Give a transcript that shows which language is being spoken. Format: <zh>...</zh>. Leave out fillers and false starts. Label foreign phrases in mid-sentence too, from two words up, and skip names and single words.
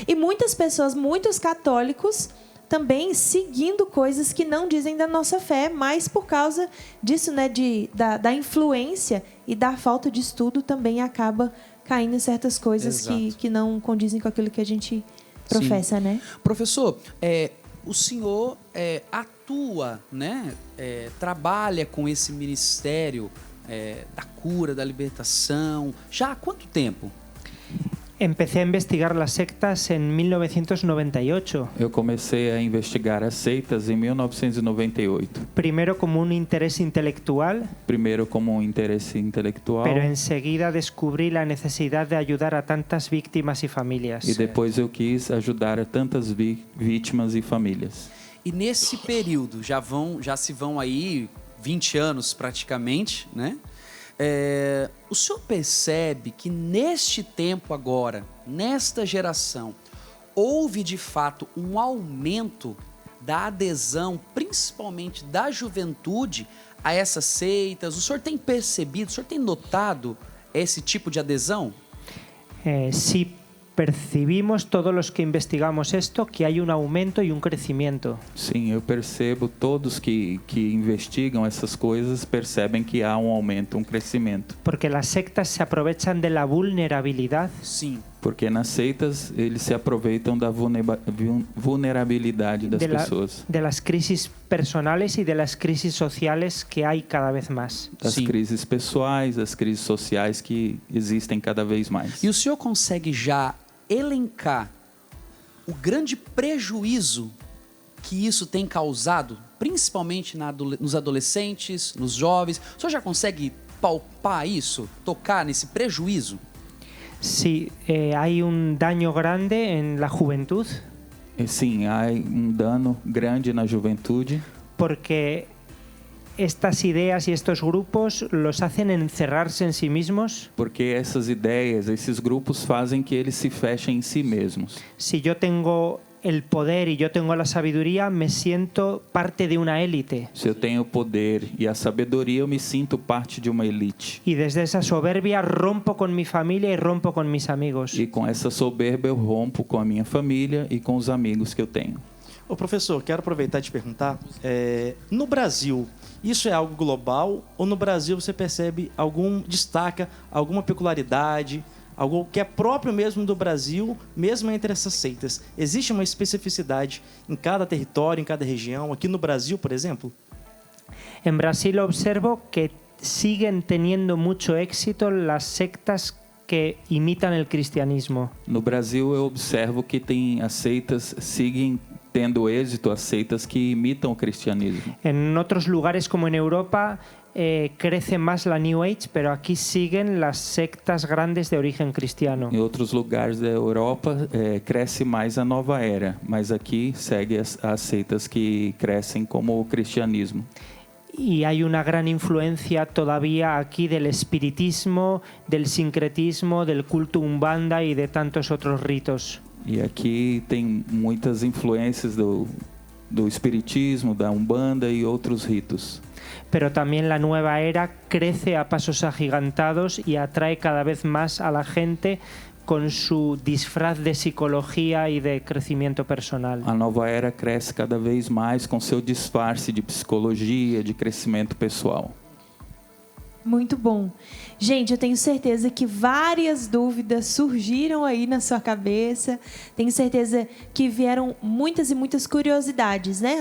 <pt>E muitas pessoas, muitos católicos, também seguindo coisas que não dizem da nossa fé, mas por causa disso, né, da influência e da falta de estudo, também acaba caindo em certas coisas que não condizem com aquilo que a gente professa, né? Professor, o senhor atua, né? Trabalha com esse ministério da cura, da libertação, já há quanto tempo?</pt> <es>Empecé a investigar las sectas en 1998,</es> <pt>Eu comecei a investigar as seitas em 1998.</pt> <es>primero como un interés intelectual,</es> <pt>Primeiro como um interesse intelectual</pt> <es>pero enseguida descubrí la necesidad de ayudar a tantas víctimas y familias.</es> <pt>e depois eu quis ajudar a tantas vítimas e famílias. E nesse período, já se vão aí 20 anos praticamente, né? O senhor percebe que neste tempo agora, nesta geração, houve de fato um aumento da adesão, principalmente da juventude, a essas seitas? O senhor tem percebido, o senhor tem notado esse tipo de adesão?</pt> <es>Sí, percibimos todos los que investigamos esto que hay un aumento y un crecimiento.</es> <pt>Sim, eu percebo, todos que investigam essas coisas percebem que há um aumento, um crescimento.</pt> <es>Porque las sectas se aprovechan de la vulnerabilidad</es> <pt>Sim. Porque nas seitas eles se aproveitam da vulnerabilidade das pessoas.</pt> <es>de las crisis personales y de las crisis sociales que hay cada vez más.</es> <pt>Das Sim. crises pessoais, das crises sociais que existem cada vez mais. E o senhor consegue já elencar o grande prejuízo que isso tem causado, principalmente nos adolescentes, nos jovens? O senhor já consegue palpar isso, tocar nesse prejuízo?</pt> <es>Sí, hay un daño grande en la juventud</es> <pt>Sim, há um dano grande na juventude,</pt> <es>porque estas ideas y estos grupos los hacen encerrarse en sí mismos.</es> <pt>porque essas ideias, esses grupos fazem que eles se fechem em si mesmos.</pt> <es>Si yo tengo el poder y yo tengo la sabiduría, me siento parte de una élite.</es> <pt>Se eu tenho o poder e a sabedoria, eu me sinto parte de uma elite.</pt> <es>Y desde esa soberbia rompo con mi familia y rompo con mis amigos.</es> <pt>E com essa soberba eu rompo com a minha família e com os amigos que eu tenho. Ô professor, quero aproveitar e te perguntar, no Brasil, isso é algo global ou no Brasil você percebe destaca alguma peculiaridade, algo que é próprio mesmo do Brasil, mesmo entre essas seitas? Existe uma especificidade em cada território, em cada região? Aqui no Brasil, por exemplo?</pt> <es>En Brasil observo que siguen teniendo mucho éxito las sectas que imitan el cristianismo.</es> <pt>No Brasil, eu observo que as seitas seguem tendo êxito, as seitas que imitam o cristianismo.</pt> <es>En otros lugares como en Europa crece más la</es> <en>New Age,</en> <es>pero aquí siguen las sectas grandes de origen cristiano.</es> <pt>Em outros lugares da Europa, cresce mais a nova era, mas aqui segue as seitas que crescem como o cristianismo.</pt> <es>Y hay una gran influencia todavía aquí del espiritismo, del sincretismo, del culto umbanda y de tantos otros ritos.</es> <pt>E aqui tem muitas influências do espiritismo, da umbanda e outros ritos.</pt> <es>Pero también la nueva era crece a pasos agigantados y atrae cada vez más a la gente con su disfraz de psicología y de crecimiento personal.</es> <pt>A nova era cresce cada vez mais com seu disfarce de psicologia, de crescimento pessoal. Muito bom. Gente, eu tenho certeza que várias dúvidas surgiram aí na sua cabeça. Tenho certeza que vieram muitas e muitas curiosidades, né?</pt>